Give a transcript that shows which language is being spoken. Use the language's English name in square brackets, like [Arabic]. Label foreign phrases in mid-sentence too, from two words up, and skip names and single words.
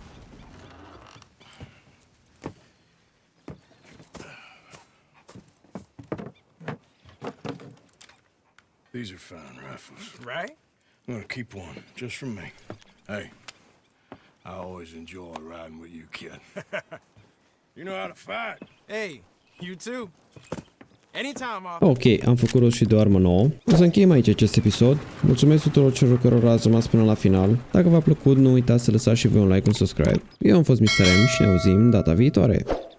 [English] These are fine rifles. Right? I'm gonna keep one, just for me. Hey, I always enjoy riding with you, kid. You know how to fight. Hey, you too. Anytime, Arthur. [Romanian] Ok, am făcut rost și de o armă nouă. O să încheiem aici acest episod. Mulțumesc tuturor celor care ați rămas până la final. Dacă v-a plăcut, nu uitați să lăsați și voi un like, un subscribe. Eu am fost Mr. M și ne auzim data viitoare.